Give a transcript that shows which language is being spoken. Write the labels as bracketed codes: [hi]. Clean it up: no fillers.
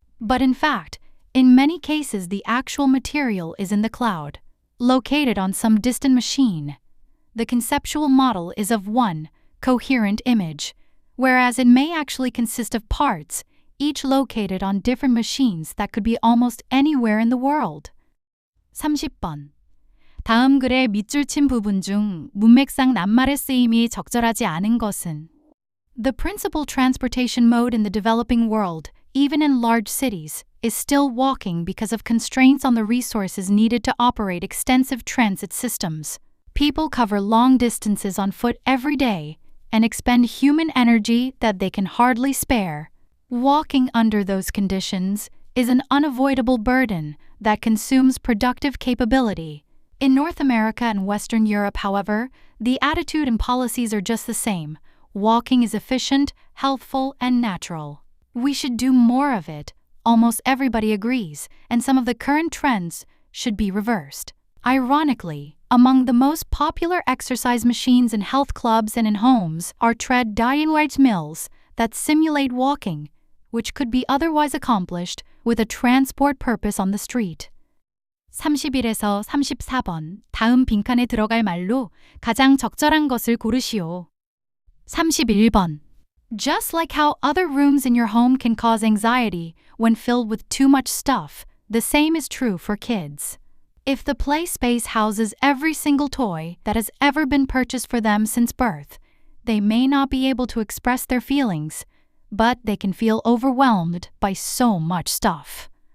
[en] But in fact, in many cases the actual material is in the cloud, located on some distant machine. The conceptual model is of one coherent image, whereas it may actually consist of parts, each located on different machines that could be almost anywhere in the world. [ko] 30번. 다음 글의 밑줄 친 부분 중 문맥상 낱말의 쓰임이 적절하지 않은 것은? [en] The principal transportation mode in the developing world, even in large cities, is still walking because of constraints on the resources needed to operate extensive transit systems. People cover long distances on foot every day and expend human energy that they can hardly spare. Walking under those conditions is an unavoidable burden that consumes productive capability. In North America and Western Europe, however, the attitude and policies are just the same. Walking is efficient, healthful, and natural. We should do more of it. Almost everybody agrees, and some of the current trends should be reversed. Ironically, among the most popular exercise machines in health clubs and in homes are treadmills that simulate walking, which could be otherwise accomplished with a transport purpose on the street. [ko] 31에서 34번 다음 빈칸에 들어갈 말로 가장 적절한 것을 고르시오. 31번. [en] Just like how other rooms in your home can cause anxiety when filled with too much stuff, the same is true for kids. If the play space houses every single toy that has ever been purchased for them since birth, they may not be able to express their feelings, but they can feel overwhelmed by so much stuff.